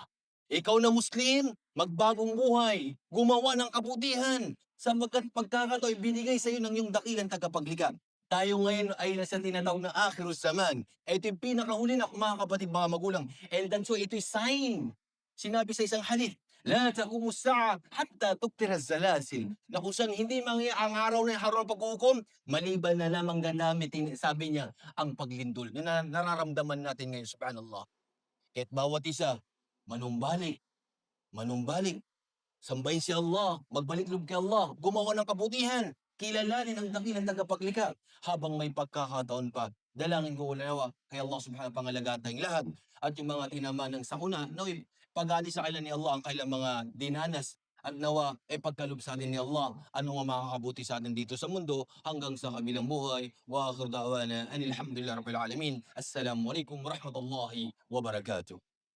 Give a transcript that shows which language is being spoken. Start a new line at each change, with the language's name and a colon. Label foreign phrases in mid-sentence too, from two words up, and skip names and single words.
Filipino: Ikaw na Muslim, magbagong buhay, gumawa ng kabutihan, sapagkat pagkakatao'y binigay sa iyo ng iyong dakilang tagapaglikha. Tayo ngayon ay nasa tinatawag na
Arabic: آخر الزمان.
Filipino: Ito yung pinakahuli na, mga kapatid, mga magulang.
English: And then
Filipino: so ito'y sign. Sinabi sa isang hadith,
Arabic: "لا تقوم الساعة حتى تكثر الزلازل."
Filipino: Na kung saan hindi ang araw na araw ng paghuhukom, maliban na lamang ganamit, sabi niya, ang paglindol na nararamdaman natin ngayon, subhanallah. Kaya't bawat isa, manumbalik, manumbalik, sambahin si Allah, magbalik loob kay Allah, gumawa ng kabutihan, kilalanin ang dakilang tagapaglikha habang may pagkakataon pa. Dalangin ko nawa kay Allah subhanahu pangalagaan tayong lahat at yung mga tinamaan ng sakuna, nawa'y pag-alis sa kanila ni Allah ang kailang mga dinanas at nawa ay pagkalob sa atin ni Allah ano nga makakabuti sa atin dito sa mundo hanggang sa kabilang buhay.
Arabic: وآخر دعوانا أن الحمد لله رب العالمين. السلام عليكم ورحمة الله وبركاته.